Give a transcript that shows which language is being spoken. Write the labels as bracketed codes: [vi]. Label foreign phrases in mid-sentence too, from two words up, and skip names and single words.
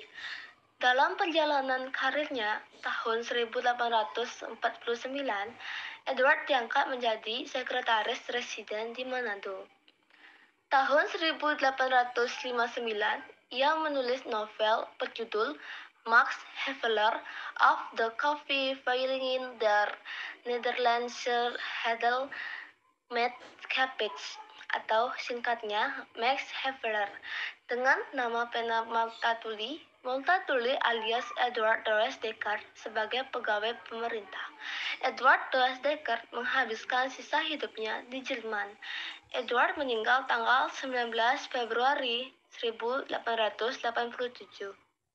[id] Dalam perjalanan karirnya tahun 1849, Edward diangkat menjadi sekretaris residen di Manado. Tahun 1859, ia menulis novel berjudul Max Havelaar of the Koffieveilingen der Nederlandse Handel met Cabbage atau singkatnya Max Havelaar dengan nama pena Multatuli alias Edward Louis Dekker sebagai pegawai pemerintah. Edward Louis Dekker menghabiskan sisa hidupnya di Jerman. Edward meninggal tanggal 19 Februari 1887.